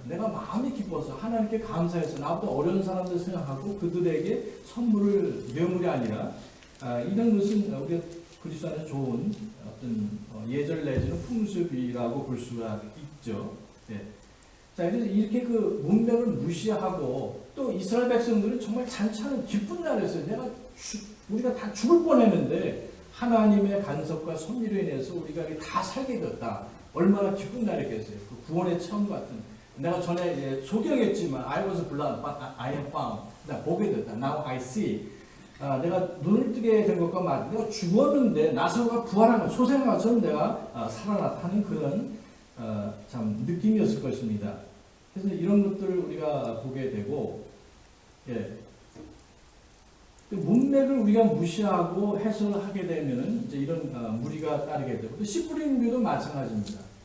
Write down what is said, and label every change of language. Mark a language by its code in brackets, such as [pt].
[ko] 내가 마음이 기뻐서 하나님께 감사해서 나보다 어려운 사람들 생각하고 그들에게 선물을 명물이 아니라 이런 것은 우리가 그리스도 안에서 좋은 어떤 예절 내지는 풍습이라고 볼 수가 있죠. 네. 자, 그래서 이렇게 그 문맥을 무시하고 또 이스라엘 백성들은 정말 잔치하는 기쁜 날이었어요. 우리가 다 죽을 뻔했는데 하나님의 간섭과 섭리로 인해서 우리가 다 살게 됐다. 얼마나 기쁜 날이겠어요. 그 구원의 처음 같은. 내가 전에 소개했지만 [en] I was blind, but I am found. [ko] 나 보게 됐다. [en] Now I see. [ko] 내가 눈을 뜨게 된 것과 맞. 내가 죽었는데 나서가 부활한 것, 소생한 것처럼 내가 살아났다는 그런 참 느낌이었을 것입니다. 그래서 이런 것들을 우리가 보게 되고, 문맥을 우리가 무시하고 해석을 하게 되면은 이제 이런 무리가 따르게 되고, 또 씨 뿌리는 교도 마찬가지입니다.